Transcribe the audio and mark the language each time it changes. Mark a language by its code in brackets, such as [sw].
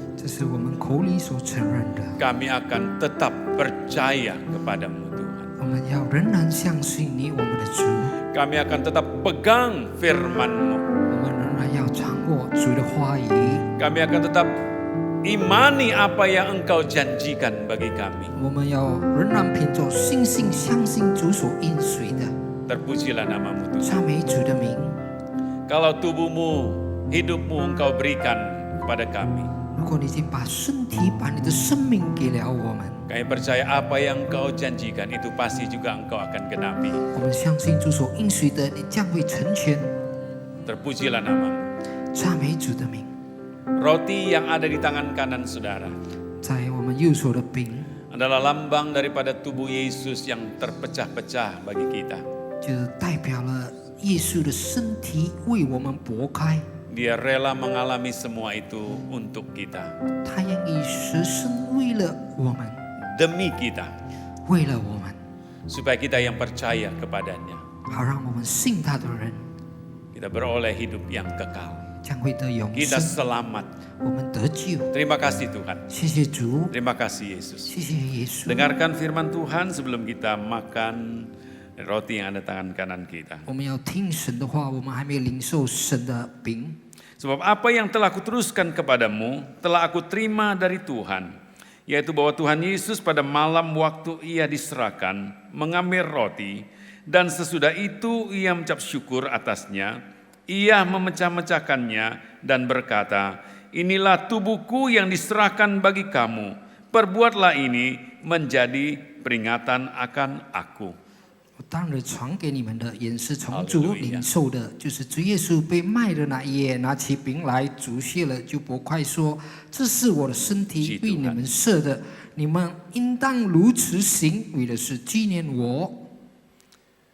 [zh] 这是我们口里所承认的。 [id] Kami akan tetap percaya kepadamu Tuhan. [zh] 我们要仍然相信你，我们的主。 [id] Kami akan tetap pegang firman-Mu. [zh] 我们仍然要掌握主的话语。 [id] Kami akan tetap imani apa yang Engkau janjikan bagi kami. [zh] 我们要仍然凭着信心相信主所应许的。 [id] Terpujilah nama-Mu Tuhan. [zh] 赞美主的名。 [id] Kalau tubuhmu, hidupmu Engkau berikan kepada kami. [zh] 如果你已经把身体、把你的生命给了我们， [id] Kami percaya apa yang Engkau janjikan itu pasti juga Engkau akan genapi. [zh] 我们相信主所应许的，你将会成全。 [id] Terpujilah nama-Mu. [zh] 赞美主的名。 [id] Roti yang ada di tangan kanan saudara [zh] 在我们右手的饼， [id] adalah lambang daripada tubuh Yesus yang terpecah-pecah bagi kita. [zh] 就是代表了耶稣的身体为我们剥开， [id] Dia rela mengalami semua itu untuk kita. [zh] 他愿意舍身为了我们， [id] Demi kita. [zh] 为了我们， [id] Supaya kita yang percaya kepadanya. [zh] 好让我们信他的人 [id] Kita beroleh hidup yang kekal. [zh] 将会得永 [id] Kita [zh] 生， [id] selamat. [zh] 我们得救。 [id] Terima kasih Tuhan. [zh] 谢谢主， [id] Terima kasih Yesus. [zh] 谢谢耶稣。 [id] Dengarkan firman Tuhan sebelum kita makan roti yang ada tangan kanan kita. [zh] 我们要听神的话，我们还没有领受神的饼。 [id] Sebab apa yang telah kuteruskan kepadamu, telah aku terima dari Tuhan. Yaitu bahwa Tuhan Yesus pada malam waktu ia diserahkan, mengambil roti, dan sesudah itu ia mengucap syukur atasnya. Ia memecah-mecahkannya dan berkata, inilah tubuhku yang diserahkan bagi kamu. Perbuatlah ini menjadi peringatan akan aku. [zh] 我当日传给你们的，也是从主领受的，就是主耶稣被卖的那一夜，拿起饼来，主谢了，就擘开说：“这是我的身体，为你们设的，你们应当如此行，为的是纪念我。”